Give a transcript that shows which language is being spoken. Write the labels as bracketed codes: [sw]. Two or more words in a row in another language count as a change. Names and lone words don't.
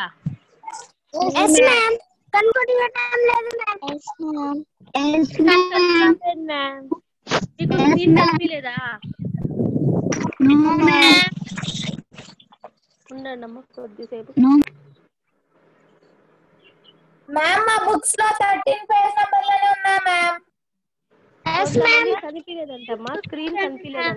[en] Yes, ma'am. [te] కనిపించడం లేదు, [en] ma'am. Yes, ma'am. Yes, ma'am. [te] మీకు స్క్రీన్ కనిపించలేదా? [en] No, ma'am. [te] ఉండండమ్మా కొద్దిసేపు। మ్యామ్ మా బుక్స్ లో 13 [en] page number [te] లోనే ఉన్నా మ్యామ్। [en] Yes, ma'am. [te] కనిపించలేదంటమ్మా, స్క్రీన్ కనిపించలేదంట।